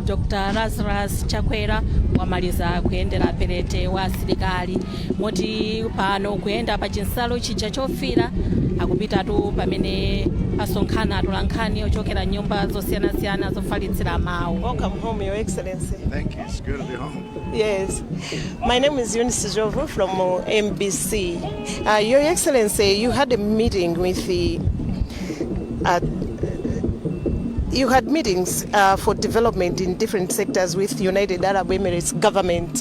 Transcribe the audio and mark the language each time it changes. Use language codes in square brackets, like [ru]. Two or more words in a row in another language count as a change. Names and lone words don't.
[ny] Dr. Lazarus Chakwera wamaliza kuyendera perete wa asilikali moti pano kuyenda pa chinsalo chija chofira akupitatu pamene asonkhana atolankhani ochokera nyumba zosiyanasiyana zofalitsira mawu. [en] Welcome home, Your Excellency. Thank you. It's good to be home. Yes. My name is Eunice Jovu from MBC. Your Excellency, you had a meeting with the... you had meetings for development in different sectors with United Arab Emirates government.